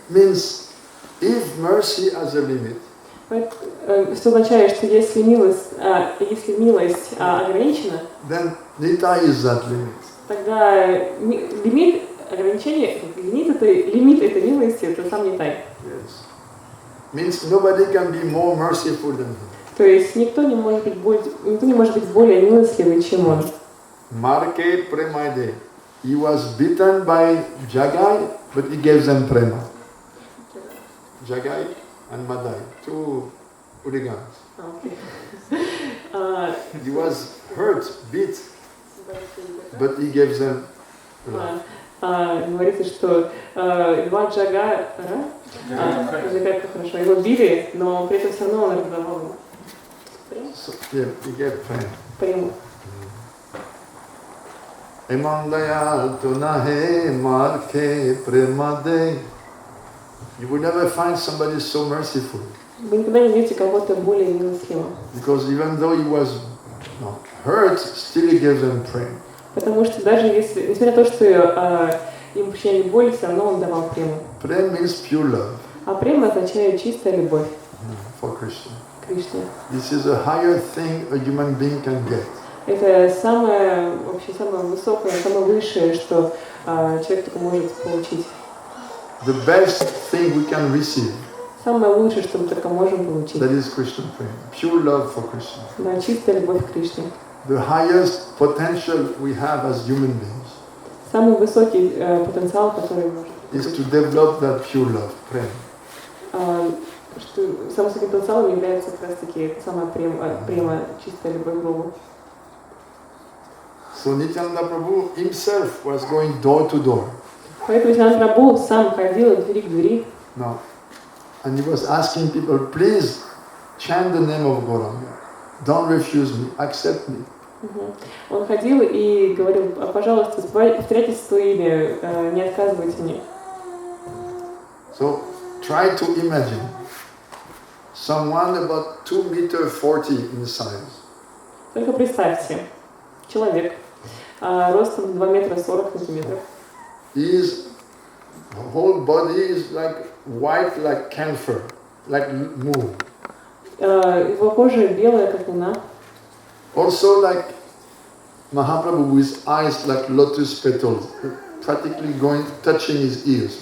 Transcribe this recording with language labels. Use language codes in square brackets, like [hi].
[en] Means, if mercy has a limit, [ru] Что означает, что если милость ограничена, [en] then Nitai is that limit. [ru] тогда лимит ограничения, лимит этой милости, это сам Нитай. [en] Yes. Means nobody can be more merciful than him. [ru] То есть никто не может быть более милостливый, чем он. Marke Premade. [en] He was beaten by Jagai, but he gave them prema. Jagai and Madai, two hooligans. He was hurt, beat, but he gave them love. [ru] Говорится, что два Джагара, хорошо, его били, но при этом все равно он раздавал ему. [en] He gave [ru] прему. Emandaya tunahe marke premade. [en] You will never find somebody so merciful. [ru] Вы никогда не видите кого-то более милостливого. [en] Because even though he was hurt, still he gave them prema. [ru] Потому что даже если, несмотря на то, что им причиняли боль, все равно он давал прему. [en] Prema means pure love. [ru] А према означает чистая любовь. [en] For Krishna. [ru] Кришне. [en] This is a higher thing a human being can get. [ru] Это самое высокое, самое высшее, что человек только может получить. [en] The best thing we can receive. [ru] Самое лучшее, что мы только можем получить. [en] That is Krishna prema. Pure love for Krishna. [ru] Да, чистая любовь к Кришне. [en] The highest potential we have as human beings. [ru] Самый высокий потенциал, который может. [en] Is to develop that pure love, prema. [ru] Что самым высоким потенциалом является как раз таки самая према, чистая любовь к Богу. [en] So Nityananda Prabhu himself was going door to door. [ru] Поэтому Нитянанда Прабху сам ходил от двери к двери. [en] No. And he was asking people, please chant the name of Gauranga. Don't refuse me, accept me. [ru] Он ходил и говорил, пожалуйста, повторяйте свое имя, не отказывайте мне. [en] So try to imagine someone about 2.40 meters in size. [ru] Только представьте, человек ростом 2 метра 40 сантиметров. [en] His whole body is like white like camphor, like moon. [ru] Его кожа белая, как луна. [en] Also like Mahaprabhu with eyes like lotus petals, practically touching his ears.